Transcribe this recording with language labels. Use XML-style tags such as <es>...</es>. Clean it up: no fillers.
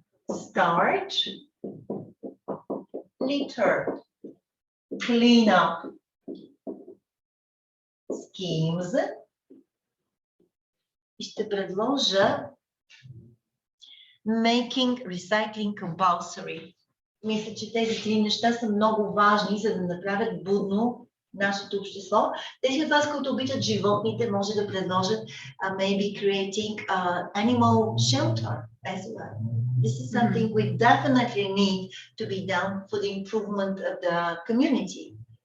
<en>Start litter cleanup schemes.</en> <bg>И ще предложа</bg> <en>making recycling compulsory.</en> <bg>Мисля, че тези три неща са много важни, за да направят будно нашето общество. Тези от вас, които обичат животните, може да предложат</bg> <en>maybe creating animal shelter as well. This is something we definitely need to be done for the improvement of the community.</en>